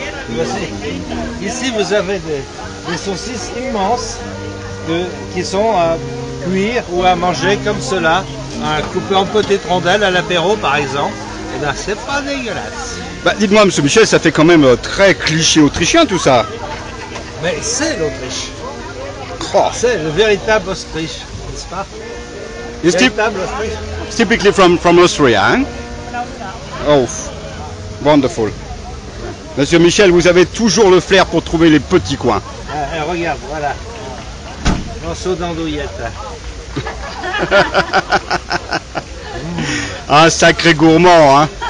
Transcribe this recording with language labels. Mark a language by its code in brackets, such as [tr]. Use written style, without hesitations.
[fr] Voici. Ici vous avez des saucisses immenses qui sont à cuire ou à manger comme cela, à couper en petites rondelles à l'apéro par exemple. Et bien c'est pas dégueulasse. Bah, dites-moi Monsieur Michel, ça fait quand même très cliché autrichien tout ça. Mais c'est l'Autriche. Oh. C'est le véritable Autriche. Pas? [en] It's typically from Austria, hein? Oh, wonderful. [fr] Monsieur Michel, vous avez toujours le flair pour trouver les petits coins. Regarde, voilà. Morceau d'andouillette. Un sacré gourmand, hein?